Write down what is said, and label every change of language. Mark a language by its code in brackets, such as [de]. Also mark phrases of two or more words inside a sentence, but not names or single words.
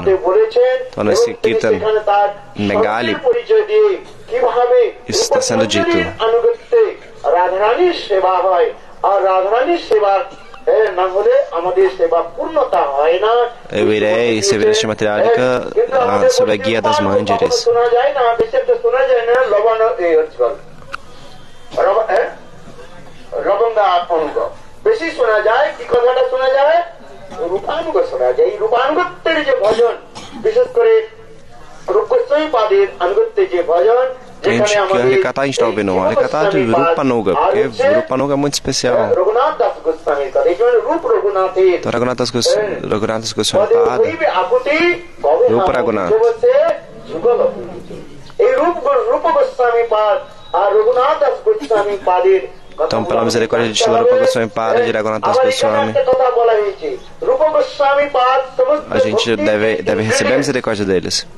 [pt] Então, nesse Kirtan Bengali, isso está sendo dito. Eu irei servir a Shrimati Radhika sob a guia das Manjaris. [bn] বেশি শোনা যায় কি কথাটা শোনা যায় রূপানুগ শোনা যায় এই রূপানুগত্যের যে ভজন বিশেষ করে রূপ গোস্বামী পাদের আনুগত্যে যে ভজন [pt] Que a gente está ouvindo um Harikata de Rupanuga, porque Rupanuga é muito especial. Então, Raghunath Das Goswami Pada, Rupa Raghunath. Então, pela misericórdia de Srila Rupa Goswami Pada, de Raghunath Das Goswami, a gente deve receber a misericórdia deles.